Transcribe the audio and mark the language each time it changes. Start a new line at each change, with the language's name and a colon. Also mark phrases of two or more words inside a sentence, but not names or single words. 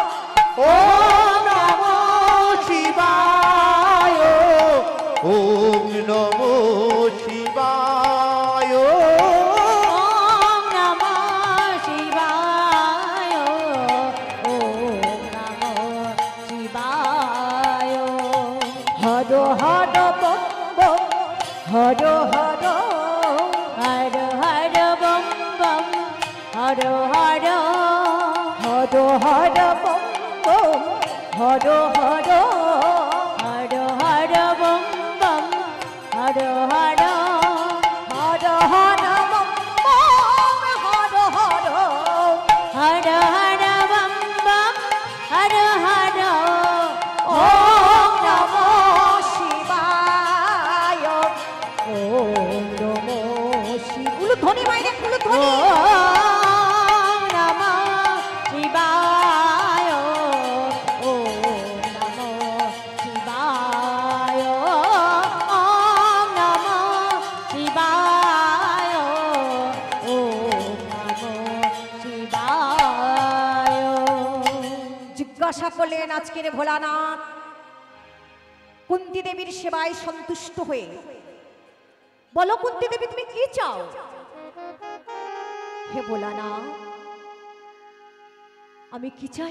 Sanskrit: ওম নমো শিবায়, ওম নমো শিবায়। ওম নমঃ শিবায়, ওম নমঃ শিবায়, হর হর বম বম, হর হর, হর হর বম বম, হর হর, হর হর বম বম, হর হর, হর হর বম বম, হর হর, হর হর বম বম, হর হর, হর হর বম বম, হর হর, ওম নমঃ শিবায়, ওম নমঃ শিব,
Bangla: উলুধ্বনি মাইরে উলুধ্বনি,
Sanskrit: ওম নমঃ শিবায়, ওম নমঃ শিবায়, ওম নমঃ শিবায়, ওম নমঃ শিবায়।
Bangla: জিজ্ঞাসা করলেন আজকের ভোলানাথ কুন্তী দেবীর সেবায় সন্তুষ্ট হয়ে, বলো কুন্তী দেবী তুমি কি চাও? হে ভোলানাথ আমি কি চাই?